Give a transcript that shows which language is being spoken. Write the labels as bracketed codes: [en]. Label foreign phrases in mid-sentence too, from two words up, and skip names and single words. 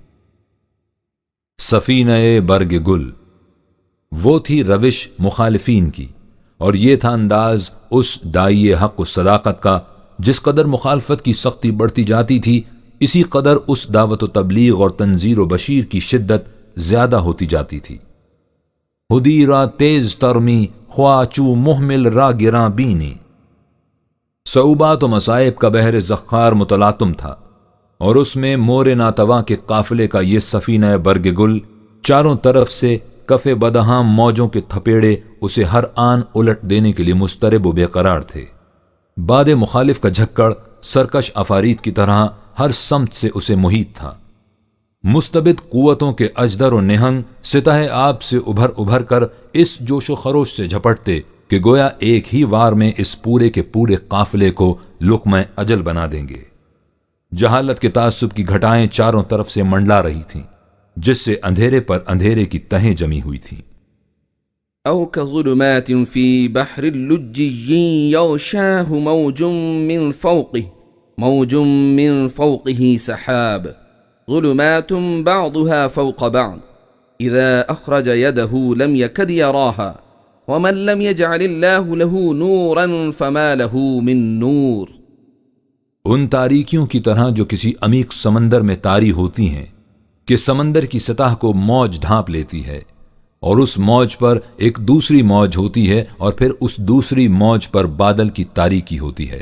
[ur] سفینہ برگ گل، وہ تھی روش مخالفین کی، اور یہ تھا انداز اس داعی حق و صداقت کا۔ جس قدر مخالفت کی سختی بڑھتی جاتی تھی، اسی قدر اس دعوت و تبلیغ اور تنذیر و بشیر کی شدت زیادہ ہوتی جاتی تھی۔ [fa] ہدی را تیز ترمی خواچو محمل را گراں بینی، [ur] صعوبات و مصائب کا بحر زخار متلاطم تھا، اور اس میں مور ناتواں کے قافلے کا یہ سفینہ برگ گل چاروں طرف سے کف بدہاں موجوں کے تھپیڑے اسے ہر آن الٹ دینے کے لیے مضطرب و بے قرار تھے۔ باد مخالف کا جھکڑ سرکش افارید کی طرح ہر سمت سے اسے محیط تھا۔ مستبد قوتوں کے اجدر و نہنگ ستہ آب سے ابھر ابھر کر اس جوش و خروش سے جھپٹتے کہ گویا ایک ہی وار میں اس پورے کے پورے قافلے کو لقمہ اجل بنا دیں گے۔ جہالت کے تعصب کی گھٹائیں چاروں طرف سے منڈلا رہی تھیں، جس سے اندھیرے پر اندھیرے کی تہیں جمی ہوئی تھیں۔ [ar] أو كظلمات في بحر اللجي يغشاه موج من فوقه سحاب ظلمات بعضها فوق بعض إذا أخرج يده لم يكد يراها ومن لم يجعل الله له نورا فما له من نور۔ [ur] ان تاریکیوں کی طرح جو کسی عمیق سمندر میں طاری ہوتی ہیں کہ سمندر کی سطح کو موج ڈھانپ لیتی ہے، اور اس موج پر ایک دوسری موج ہوتی ہے، اور پھر اس دوسری موج پر بادل کی تاریکی ہوتی ہے۔